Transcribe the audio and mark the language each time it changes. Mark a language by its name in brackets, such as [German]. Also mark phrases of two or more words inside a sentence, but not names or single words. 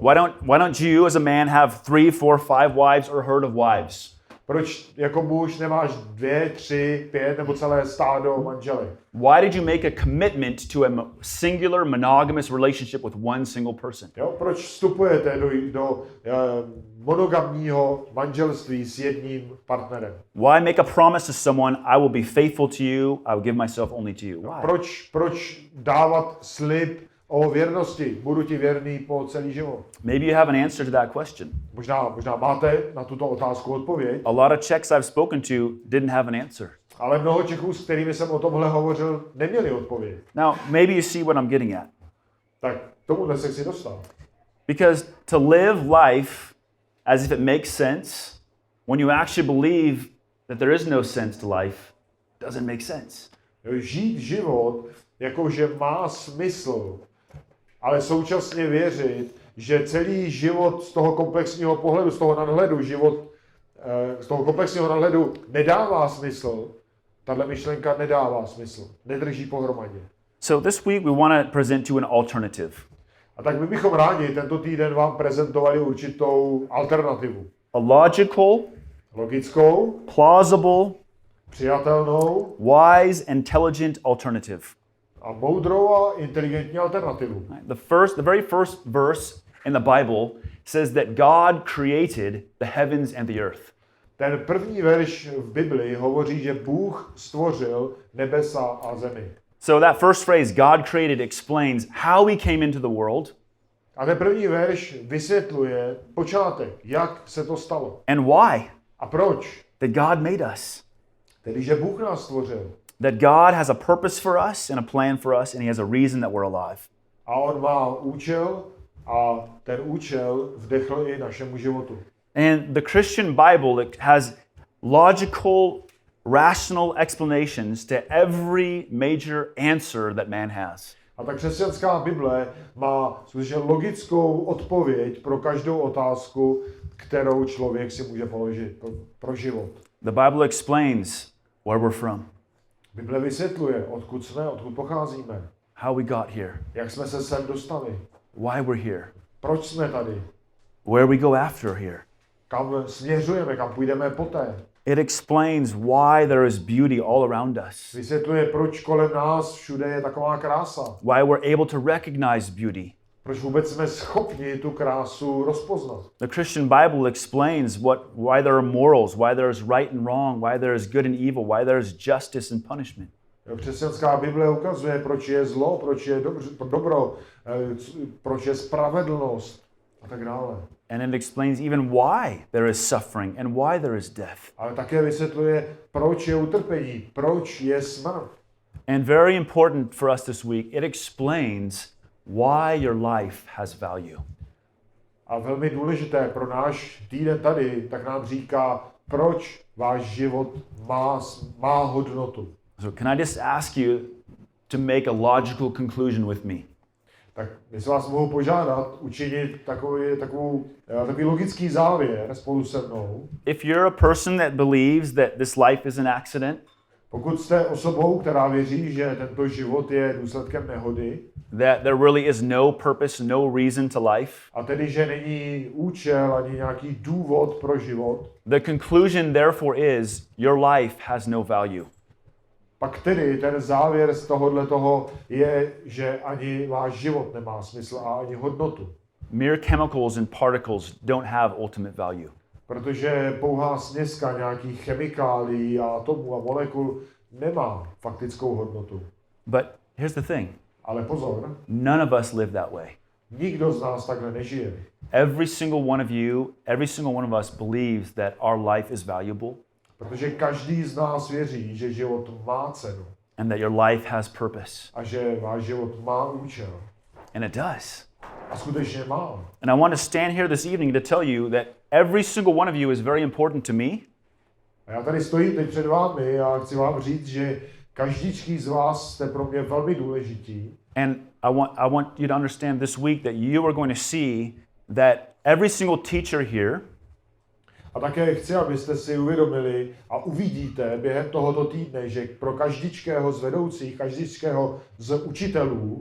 [English] Why don't you as a man have 3, 4, 5 wives or a herd of wives? [Czech] proč jako muž nemáš 2, 3, 5 nebo celé stádo manželek? [English] Why did you make a commitment to a singular monogamous relationship with one single person? [Czech] Jo, proč vstupujete do monogamního manželství s jedním partnerem? [English] Why make a promise to someone, I will be faithful to you, I will give myself only to you? Why? [Czech] Proč dávat slib o věrnosti? Budu ti věrný po celý život. [English] Maybe you have an answer to that question. [Czech] Možná máte na tuto otázku odpověď, [English] A lot of Czechs I've spoken to didn't have an answer. [Czech] ale mnoho Čechů, s kterými jsem o tomhle hovořil, neměli odpověď. [English] Now, maybe you see what I'm getting at. [Czech] Tak tomuhle se chci dostat. [English] Because to live life as if it makes sense, when you actually believe that there is no sense to life, doesn't make sense. [Czech] Žít život, jakože má smysl, ale současně věřit, že celý život z toho komplexního pohledu, z toho nadhledu, z toho komplexního nadhledu nedává smysl, tahle myšlenka nedává smysl, nedrží pohromadě. [English] So this week we want to present you an alternative. [Czech] A tak my bychom rádi tento týden vám prezentovali určitou alternativu. [English] A logical, [Czech] Logickou, [English] plausible, [Czech] přijatelnou [English] wise, intelligent alternative. [Czech] a moudrou a inteligentní alternativu. [English] The very first verse in the Bible says that God created the heavens and the earth. [Czech] Ten první verš v Bibli hovoří, že Bůh stvořil nebesa a zemi. [English] So that first phrase, God created, explains how we came into the world. [Czech] A ten první verš vysvětluje počátek, jak se to stalo. [English] And why? [Czech] A proč? [English] That God made us. [Czech] Tedy, že Bůh nás stvořil. [English] That God has a purpose for us and a plan for us, and He has a reason that we're alive. [Czech] A on má účel a ten účel vdechl i našemu životu. [English] And the Christian Bible, it has logical, rational explanations to every major answer that man has. [Czech] A ta křesťanská Bible má skutečně logickou odpověď pro každou otázku, kterou člověk si může položit pro život. [English] The Bible explains where we're from, [Czech] Bible vysvětluje, odkud jsme, odkud pocházíme, [English] how we got here, [Czech] jak jsme se sem dostali, [English] why we're here, [Czech] proč jsme tady, [English] where we go after here. [Czech] kam směřujeme, kam půjdeme poté. [English] It explains why there is beauty all around us, [Czech] Vysvětluje, proč kolem nás všude je taková krása. [English] why we're able to recognize beauty. [Czech] Proč vůbec jsme schopni tu krásu rozpoznat. [English] The Christian Bible explains why there are morals, why there is right and wrong, why there is good and evil, why there is justice and punishment. [Czech] Křesťanská Bible ukazuje, proč je zlo, proč je dobro, proč je spravedlnost a tak dále. [English] And it explains even why there is suffering and why there is death. [Czech] Ale také vysvětluje, proč je utrpení, proč je smrt. [English] And very important for us this week, it explains why your life has value. [Czech] A velmi důležité pro náš týden tady, tak nám říká, proč váš život má hodnotu. [English] So can I just ask you to make a logical conclusion with me? [Czech] Tak jestli vás mohu požádat učinit takový logický závěr spolu se mnou. [English] If you're a person that believes that this life is an accident, [Czech] Pokud jste osobou, která věří, že tento život je důsledkem nehody, [English] that there really is no purpose, no reason to life, [Czech] a tedy, že není účel ani nějaký důvod pro život, [English] the conclusion therefore is your life has no value. [Czech] pak tedy ten závěr z toho je, že ani váš život nemá smysl a ani hodnotu. [English] Mere chemicals and particles don't have ultimate value. [Czech] Protože pouhá směska nějakých chemikálií a atomů a molekul nemá faktickou hodnotu. [English] But here's the thing. [Czech] Ale pozor, [English] None of us live that way. [Czech] nikdo z nás takhle nežije. [English] Every single one of you, every single one of us believes that our life is valuable. [Czech] Protože každý z nás věří, že život má cenu. [English] and that your life has purpose. [Czech] a že váš život má účel. [English] And it does. [Czech] A skutečně má. [English] And I want to stand here this evening to tell you that every single one of you is very important to me. [Czech] A já tady stojím teď před vámi a chci vám říct, že každý z vás jste pro mě velmi důležití. [English] And I want you to understand this week that you are going to see that every single teacher here [Czech] A také chci, abyste si uvědomili a uvidíte během tohoto týdne, že pro každičkého z vedoucích, každičkého z učitelů,